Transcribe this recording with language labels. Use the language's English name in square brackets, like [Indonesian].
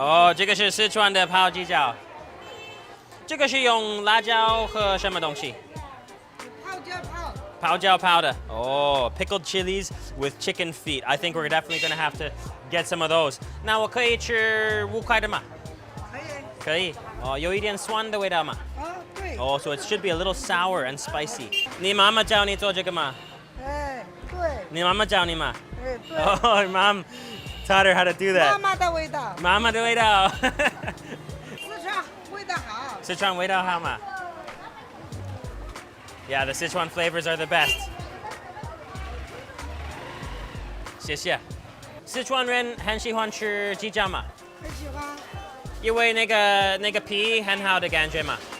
[Chinese] 哦，这个是四川的泡鸡脚。这个是用辣椒和什么东西？泡椒泡的。 [English] 哦 ，pickled chilies with chicken feet. I think we're definitely gonna have to get some of those. [Chinese] 那我可以吃5块的吗？可以。可以。哦，有一点酸的味道吗？对。 [English] 哦， so it should be a little sour and spicy. [Chinese] 你妈妈教你做这个吗？对。你妈妈教你吗？对。 [English] Oh, mom taught her how to do that. [Chinese] 妈妈的味道。妈妈的味道。四川味道好。四川味道好吗？ [English] Yeah, the Sichuan flavors are the best. [Chinese] 谢谢。四川人很喜欢吃鸡脚吗？很喜欢。因为那个皮很好的感觉嘛。